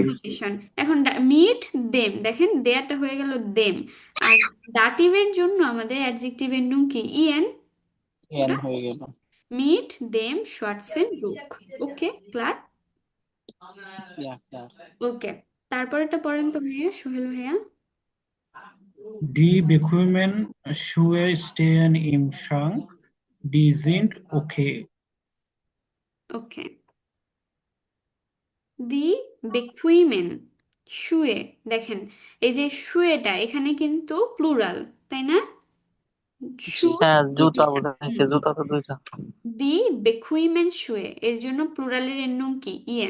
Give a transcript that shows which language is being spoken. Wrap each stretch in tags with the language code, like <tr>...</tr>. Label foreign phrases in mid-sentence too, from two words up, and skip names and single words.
<bn>প্রিপজিশন। এখন</bn> <de>mit dem,</de> <bn>দেখেন দেয়াটা হয়ে গেল দেম। আর ডাটিভের জন্য আমাদের অ্যাডজেক্টিভ এন্ডুং কি, ইএন। এন হয়ে গেল।</bn> <de>mit dem schwarzen Rock.</de> <bn>ওকে, ক্লার?</bn> <en>ya clear.</en> <bn>ওকে, তারপরেরটা পড়েন তো ভাইয়া, সোহেল ভাইয়া।</bn> <de>Die bequemen Schuhe stehen im Schrank. Die sind okay.</de> <bn>ওকে,</bn> <de>die bequemen Schuhe,</de> <bn>দেখেন এই যে শুয়েটা এখানে কিন্তু প্লুরাল, তাই না? জি, শু, দুইটা।</bn> <de>die bequemen Schuhe,</de> <bn>এর জন্য প্লুরালের এর নং কি, ইয়েন।</bn>